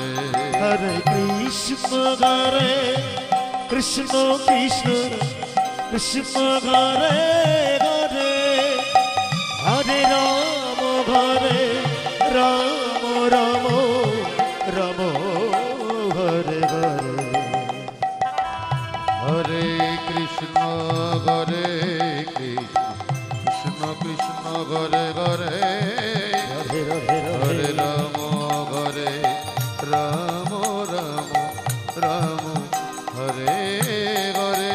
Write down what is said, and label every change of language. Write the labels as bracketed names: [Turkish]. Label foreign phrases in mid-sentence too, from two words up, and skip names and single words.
[Sanskrit] হরে কৃষ্ণ হরে কৃষ্ণ কৃষ্ণ কৃষ্ণ হরে হরে হরে রাম হরে রাম রাম রাম হরে হরে হরে কৃষ্ণ হরে কৃষ্ণ কৃষ্ণ হরে হরে রাধে রাধে হরে রাধে রাম হরে রাম রাম রাম হরে হরে